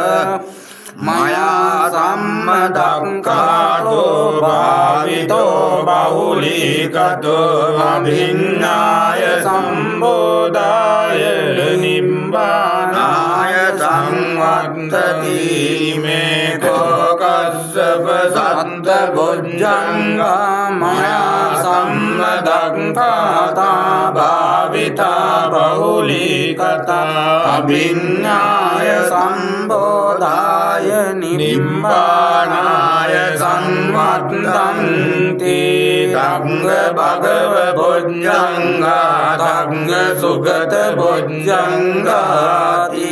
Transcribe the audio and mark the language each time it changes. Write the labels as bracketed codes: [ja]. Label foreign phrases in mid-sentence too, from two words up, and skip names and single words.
[pi] මයා සම්මදක්ඛාතෝ භාවිතෝ බහුලී කතෝ අභිඤ්ඤාය සම්බෝධාය නිබ්බානාය සංවත්තති මේ කෝ කස්සප සත්ත බොජ්ජංගා මයා සම්මදක්ඛාතා භාවිතා බහුලී කතා අභිඤ්ඤාය සම්බෝධාය නිබ්බානාය සංවත්තන්ති ධම්ම භගව බොජ්ජංගා ධම්ම සුගත බොජ්ජංගාති